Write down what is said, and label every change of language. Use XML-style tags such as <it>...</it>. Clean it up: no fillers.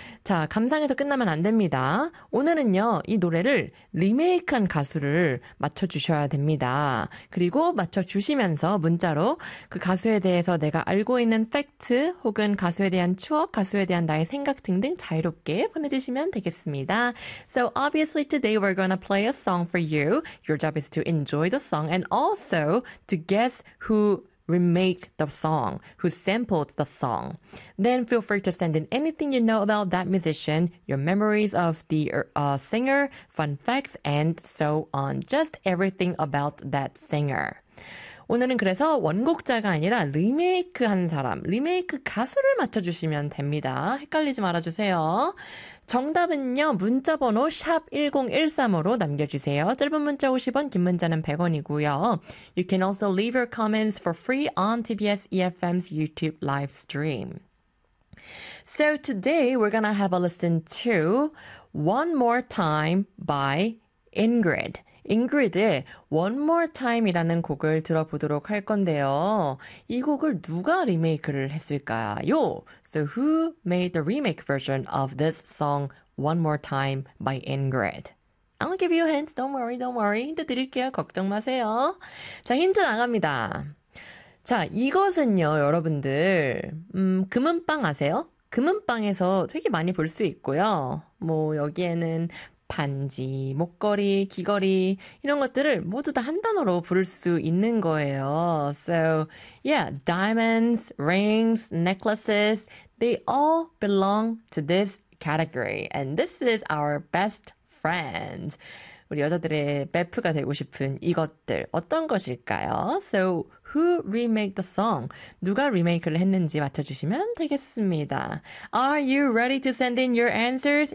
<ko>자, 감상해서 끝나면 안 됩니다. 오늘은요, 이 노래를 리메이크한 가수를 맞춰주셔야 됩니다. 그리고 맞춰주시면서 문자로 그 가수에 대해서 내가 알고 있는 팩트 혹은 가수에 대한 추억, 가수에 대한 나의 생각 등등 자유롭게 보내주시면 되겠습니다.</ko> <en>So obviously today we're gonna play a song for you. Your job is to enjoy the song and also to guess who remake the song, who sampled the song. Then feel free to send in anything you know about that musician, your memories of the singer, fun facts, and so on. Just everything about that singer.</en> <ko>오늘은 그래서 원곡자가 아니라 리메이크한 사람, 리메이크 가수를 맞춰주시면 됩니다. 헷갈리지 말아주세요. 정답은요, 문자번호 샵1013으로 남겨주세요. 짧은 문자 50원, 긴 문자는 100원이고요.</ko> <en>You can also leave your comments for free on TBS EFM's YouTube live stream. So today we're gonna have a listen to One More Time by Ingrid.</en> <ko>Ingrid의 One More Time이라는 곡을 들어보도록 할 건데요. 이 곡을 누가 리메이크를 했을까요?</ko> <en>So who made the remake version of this song One More Time by Ingrid? I'll give you a hint. Don't worry, don't worry.</en> <ko>힌트 드릴게요. 걱정 마세요. 자, 힌트 나갑니다. 자, 이것은요, 여러분들. 금은빵 아세요? 금은빵에서 되게 많이 볼 수 있고요. 뭐 여기에는 반지, 목걸이, 귀걸이 이런 것들을 모두 다 한 단어로 부를 수 있는 거예요.</ko> <en>So, yeah, diamonds, rings, necklaces, they all belong to this category. And this is our best friend.</en> <ko>우리 여자들의 베프가 되고 싶은 이것들, 어떤 것일까요?</ko> <en>So, who remake the song?</en> <ko>누가 리메이크를 했는지 맞춰주시면 되겠습니다.</ko> <en>Are you ready to send in your answers?</en>